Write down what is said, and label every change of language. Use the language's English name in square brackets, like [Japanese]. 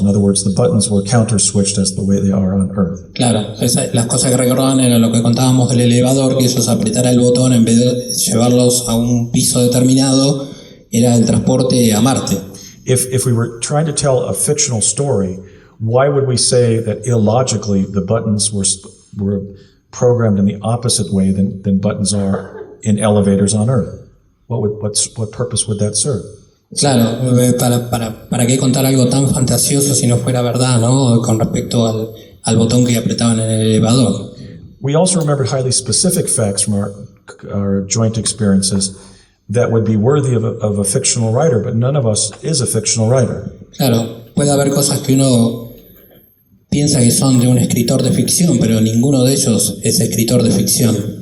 [English] In other words, the buttons were counter-switched as the way they are on Earth. [Spanish] Claro, las cosas que recordaban era lo que contábamos del elevador, que ellos apretara el botón en vez de llevarlos a un piso determinado, era el transporte a Marte. [English] If we were trying to tell a fictional story, why would we say that illogically the buttons were programmed in the opposite way than buttons are in elevators on Earth? What purpose would that serve? [Spanish] Claro, ¿para qué contar algo tan fantasioso si no fuera verdad, ¿no?, con respecto al botón que apretaban en el elevador? [English] We also remembered highly specific facts from our joint experiences that would be worthy of a fictional writer, but none of us is a fictional writer. [Spanish] Claro, puede haber cosas que uno piensa que son de un escritor de ficción, pero ninguno de ellos es escritor de ficción.